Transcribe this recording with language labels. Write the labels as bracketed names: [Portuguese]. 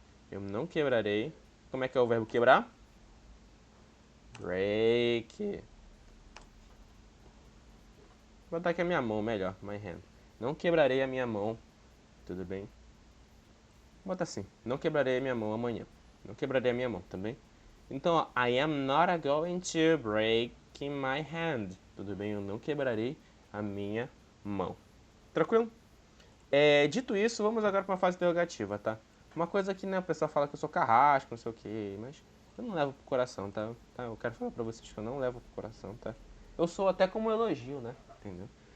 [Portuguese] Eu não quebrarei. Como é que é o verbo quebrar? Break. Vou botar aqui a minha mão melhor, [English] my hand. [Portuguese] Não quebrarei a minha mão, tudo bem? Vou botar assim, não quebrarei a minha mão amanhã. Não quebrarei a minha mão, também? Então, ó, [English] I am not going to break my hand. [Portuguese] Tudo bem? Eu não quebrarei a minha mão. Tranquilo? Dito isso, vamos agora para uma fase interrogativa, tá? Uma coisa que, né, o pessoal fala que eu sou carrasco, não sei o quê, mas eu não levo pro coração, tá? Eu quero falar pra vocês que eu não levo pro coração, tá? Eu sou até como um elogio, né? Entendeu?